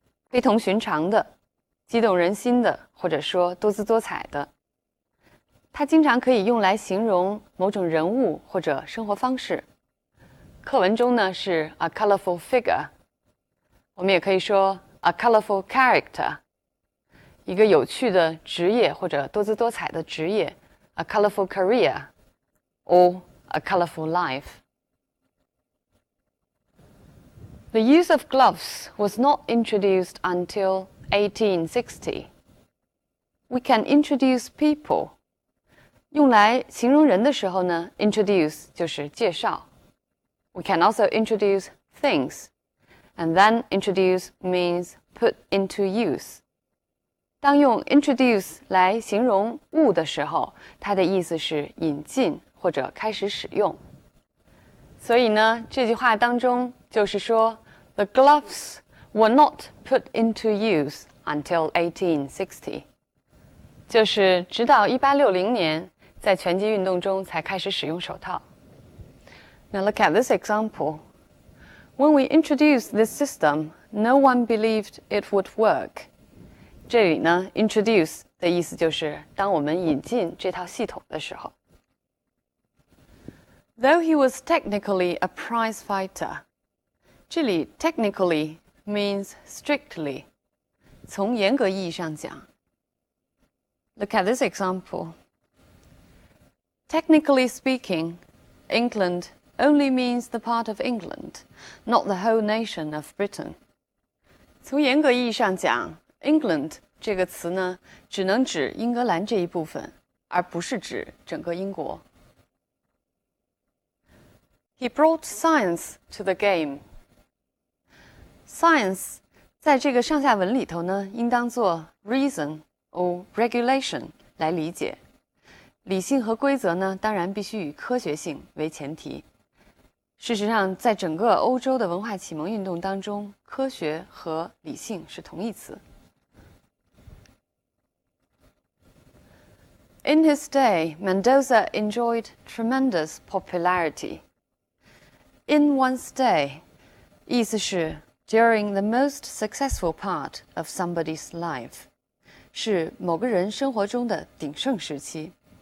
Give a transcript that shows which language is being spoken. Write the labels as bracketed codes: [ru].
[zh] 非同寻常的，激动人心的，或者说多姿多彩的。它经常可以用来形容某种人物或者生活方式。课文中呢是 [en] a colorful figure， [zh] 我们也可以说 [en] a colorful character， [zh] 一个有趣的职业或者多姿多彩的职业 [en] a colorful career or a colorful life. The use of gloves was not introduced until 1860. We can introduce people. [zh] 用来形容人的时候呢 introduce 就是介绍。 [en] We can also introduce things. And then introduce means put into use. [zh] 当用 introduce 来形容物的时候，它的意思是引进或者开始使用。所以呢，这句话当中就是说 [en] The gloves were not put into use until 1860. [zh] 就是直到1860年，在拳击运动中才开始使用手套。 [en] Now look at this example. When we introduced this system, no one believed it would work. [zh] 这里呢 introduce 的意思就是当我们引进这套系统的时候。 [en] Though he was technically a prize fighter. 这里 technically means strictly. [zh] 从严格意义上讲。 [en] Look at this example. Technically speaking, England only means the part of England, not the whole nation of Britain. [zh] 从严格意义上讲 England 这个词呢，只能指英格兰这一部分，而不是指整个英国。 [en] He brought science to the game. [zh] Science 在这个上下文里头呢，应当做 [en] reason or regulation [zh] 来理解。理性和规则呢，当然必须以科学性为前提。事实上，在整个欧洲的文化启蒙运动当中，科学和理性是同义词。 [en] In his day, Mendoza enjoyed tremendous popularity. In one's day, [zh] 意思是 [en] during the most successful part of somebody's life, [zh] 是某个人生活中的鼎盛时期。